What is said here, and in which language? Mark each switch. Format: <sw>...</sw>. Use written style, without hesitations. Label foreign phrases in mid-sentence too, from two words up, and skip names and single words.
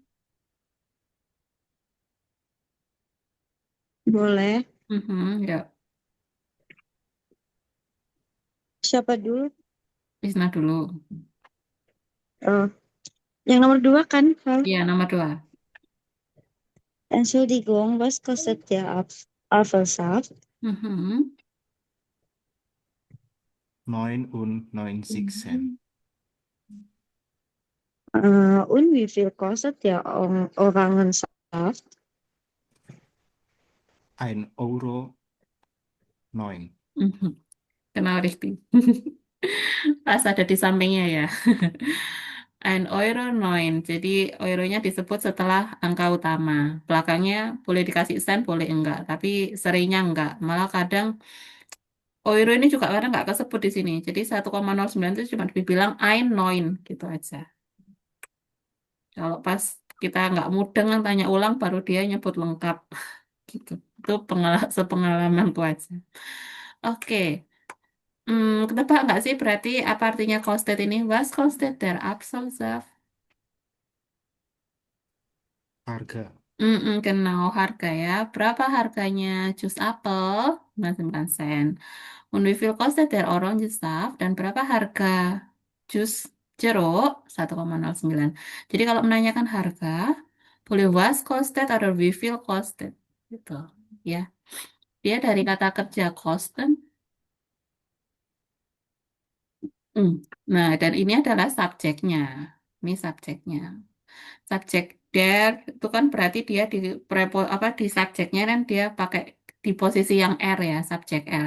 <id>Boleh. Ya, Siapa dulu? Isna dulu. Oh. Yang nomor 2 kan, Val? Iya, nomor 2.</id> <de>Entschuldigung, was kostet der Apfelsaft? 99 Cent. Und wie viel kostet der Orangensaft? 1,09 Euro.</de> <id>Kenal Rifki. Pas ada di sampingnya ya.</id> <de>1,09 Euro.</de> <id>Jadi euronya disebut setelah angka utama. Belakangnya boleh dikasih sen, boleh enggak. Tapi seringnya enggak. Malah kadang euro ini juga kadang enggak kesebut di sini. Jadi 1,09 itu cuma dibilang 1,9 gitu aja. Kalau pas kita nggak mudeng tanya ulang baru dia nyebut lengkap gitu. Itu sepengalamanku aja. Oke. Ketebak nggak sih berarti apa artinya kostet ini?</id> <de>Was kostet der Apfelsaft?</de> <id>Harga.</id> <de>Genau,</de> <id>harga ya. Berapa harganya jus apel? 99 sen.</id> <de>Und wie viel kostet der Orangensaft?</de> <id>Dan berapa harga jus jeruk? 1,09. Jadi kalau menanyakan harga, boleh</id> <de>was kostet</de> <id>atau</id> <de>wie viel kostet.</de> <id>Gitu. Ya. Dia dari kata kerja kosten. Nah, dan ini adalah subjeknya. Ini subjeknya. Subjek der itu kan berarti dia di apa di subjeknya kan dia pakai di posisi yang R ya, subjek R.</id>